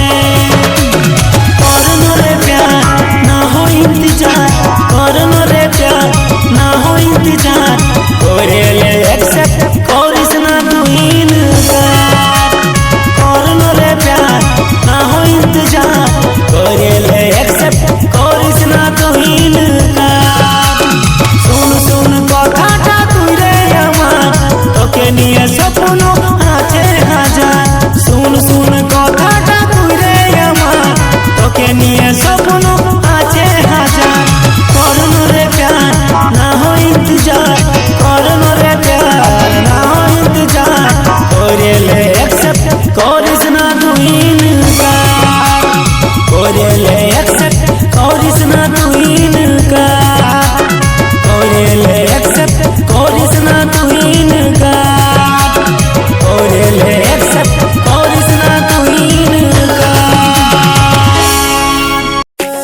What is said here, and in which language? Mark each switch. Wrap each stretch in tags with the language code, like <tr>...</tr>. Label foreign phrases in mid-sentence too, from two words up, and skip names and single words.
<hi>करनो रे प्यार ना हो इंतजार, करनो रे प्यार ना हो इंतजार, करे ले एक्सेप्ट करिस ना तू इनकार। करनो रे प्यार ना हो इंतजार, करे ले एक्सेप्ट करिस ना तू इनकार। सुन सुन</hi> <bn>কথাটা তুই রে আমার, তোকে নিয়ে স্বপ্ন আছে হাজার।</bn> <hi>सुन सुन</hi> <bn>কথাটা তুই রে আমার, তোকে নিয়ে স্বপ্ন আছে হাজার।</bn> <hi>करनो रे प्यार ना हो इंतजार, करनो रे प्यार ना हो इंतजार, करे ले एक्सेप्ट करिस ना तू इनकार। करे ले एक्सेप्ट करिस ना तू इनकार, करे ले एक्सेप्ट करिस ना तू इनकार, करे ले एक्सेप्ट करिस ना तू इनकार।</hi>